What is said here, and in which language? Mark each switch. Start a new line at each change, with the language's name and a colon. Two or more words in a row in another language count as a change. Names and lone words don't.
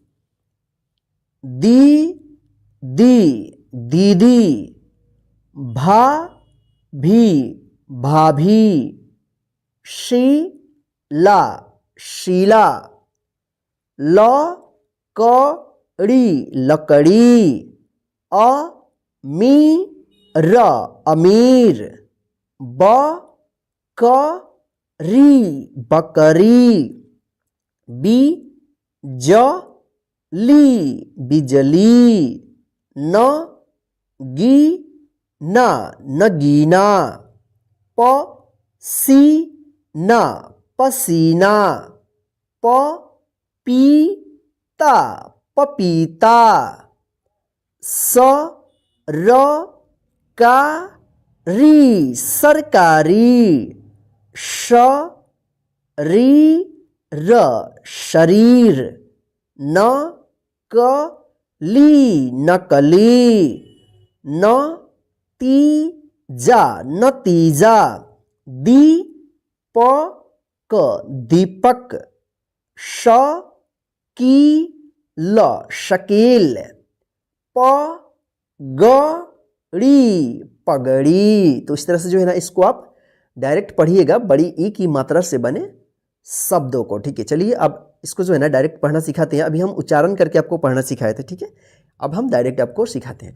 Hindi: दी, दीदी। भा, भी, भाभी। शी, ला, शीला। ल, कड़ी, लकड़ी। अ, मी, र, अमीर। ब, क, री, बकरी। बी, ज, ली, बिजली। न, गी, ना, नगीना। प, सी, ना, पसीना। प, पी, ता, पपीता। स, र, का, री सरकारी, श री र शरीर, न क ली नकली, न ती जा नतीजा, दी प क दीपक, श की ल शकील, प ग ड़ी पगड़ी। तो इस तरह से जो है ना इसको आप डायरेक्ट पढ़िएगा बड़ी ई की मात्रा से बने शब्दों को। ठीक है, चलिए अब इसको जो है ना डायरेक्ट पढ़ना सिखाते हैं। अभी हम उच्चारण करके आपको पढ़ना सिखाए थे, ठीक है, अब हम डायरेक्ट आपको सिखाते हैं।